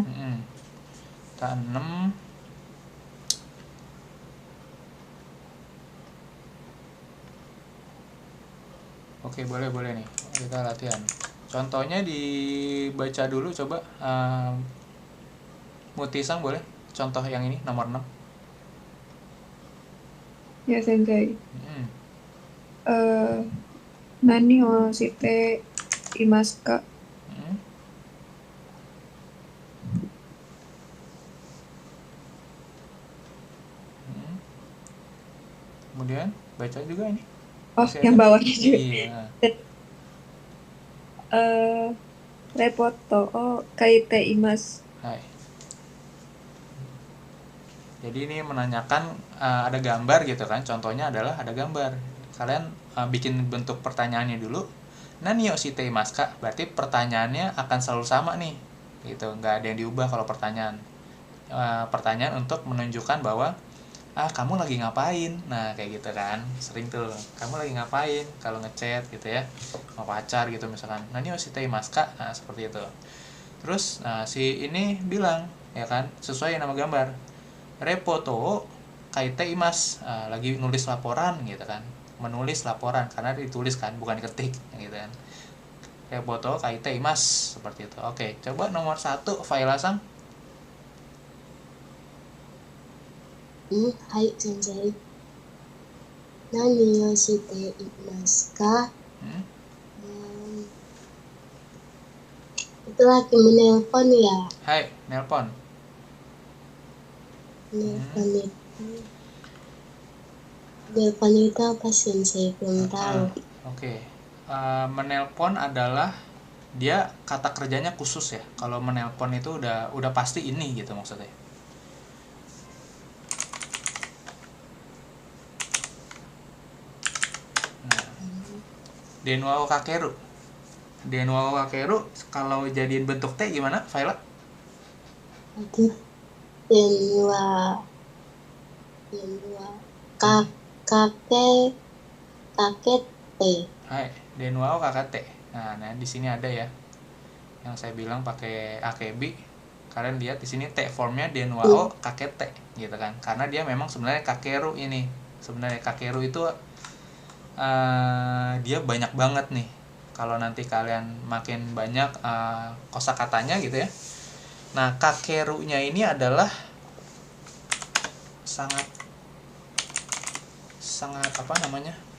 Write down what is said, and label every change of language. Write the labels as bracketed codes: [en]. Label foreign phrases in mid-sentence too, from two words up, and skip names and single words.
[id] Kita 6. Oke, boleh nih. Kita latihan. Contohnya dibaca dulu coba. Mutisang boleh? Contoh yang ini nomor 6. Ya, Sensei. [ja] 何をしていますか? [id] Kemudian baca juga ini. Masih yang bawahnya juga. Iya. [ja] レポートを書いています. [id] Hai. Jadi ini menanyakan ada gambar gitu kan. Contohnya adalah ada gambar. Kalian bikin bentuk pertanyaannya dulu. [ja] 何をしていますか? [id] Berarti pertanyaannya akan selalu sama nih. Gitu, nggak ada yang diubah kalau pertanyaan. Pertanyaan untuk menunjukkan bahwa kamu lagi ngapain? Nah, kayak gitu kan. Sering tuh. Kamu lagi ngapain? Kalau ngechat gitu ya. Sama pacar gitu misalkan. [ja] 何をしていますか? [id] Nah, seperti itu. Terus si ini bilang ya kan, sesuai nama gambar. [ja] レポート書いています, [id] lagi nulis laporan gitu kan. Menulis laporan karena ditulis kan, bukan diketik gitu kan. [ja] レポート書いています, [id] seperti itu. Oke, coba nomor 1 Faila-san. [ja] はい先生. 何をしていますか? [id] Itu lagi menelpon ya? Hai, nelpon. Nelpon itu apa Sensei? Belum tahu. Oke. Menelpon adalah dia kata kerjanya khusus ya. Kalau menelpon itu udah pasti ini gitu maksudnya. [ja] 電話をかける. 電話をかける [id] kalau jadiin bentuk T gimana, Faila? [ja] 電話かけて. はい、電話をかけて. [id] Nah, di sini ada ya. Yang saya bilang pakai akebi. Kalian lihat di sini T formnya [ja] 電話をかけて [id] gitu kan. Karena dia memang sebenarnya kakeru ini. Sebenarnya kakeru itu dia banyak banget nih. Kalau nanti kalian makin banyak kosakatanya gitu ya. Nah, kakerunya ini adalah sangat apa namanya?